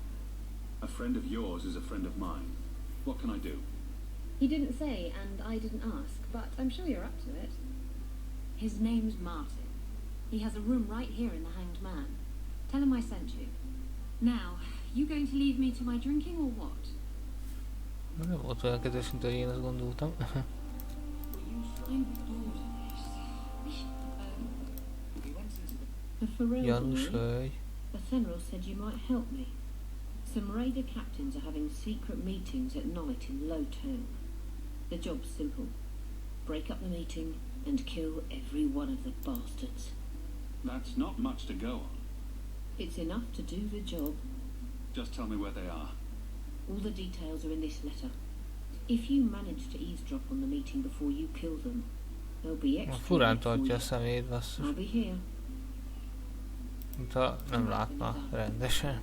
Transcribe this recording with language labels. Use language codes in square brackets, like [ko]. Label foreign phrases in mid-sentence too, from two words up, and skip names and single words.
[en] A friend of yours is a friend of mine. What can I do? He didn't say, and I didn't ask, but I'm sure you're up to it. His name's Martin. He has a room right here in the Hanged Man. Tell him I sent you. Now, you going to leave me to my drinking or what? [hu] Nem volt olyan kedves, mint ahogy én azt gondoltam. Janus hölgy. [en] Athenril said you might help me. Some raider captains are having secret meetings at night in Low Town. The job's simple. Break up the meeting and kill every one of the bastards. That's not much to go on. It's enough to do the job. Just tell me where they are. All the details are in this letter. If you manage to eavesdrop on the meeting before you kill them, there'll be extra. [hu] Furán tartja a szemét, basszus. [en] I'll be here. [hu] Mint ha nem látna rendesen.